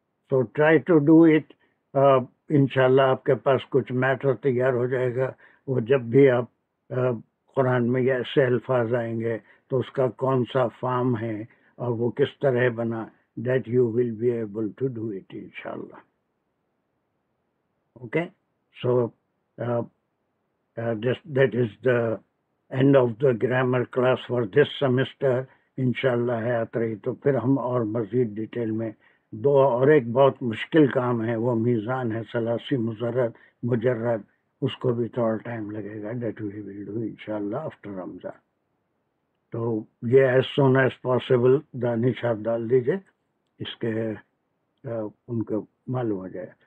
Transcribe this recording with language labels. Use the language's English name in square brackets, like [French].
[Urdu] تو [English] Try to do it. [Urdu] انشاءاللہ آپ کے پاس کچھ میٹر تیار ہو جائے گا. وہ جب بھی آپ قرآن میں یہ ایسے الفاظ آئیں گے تو اس کا کون سا فارم ہے اور وہ کس طرح بنا, [English] that you will be able to do it [Urdu] انشاءاللہ. [English] Okay, so that is the end of the grammar class for this semester. [Urdu] انشاءاللہ ہے رہی تو پھر ہم اور مزید ڈیٹیل میں دو اور ایک بہت مشکل کام ہے وہ میزان ہے ثلاثی مجرد, اس کو بھی تھوڑا ٹائم لگے گا. [English] That we will do انشاءاللہ after Ramzan. [Urdu] تو یہ [English] as soon as possible [Urdu] دانش آپ ڈال دیجیے, اس کے ان کو معلوم ہو جائے.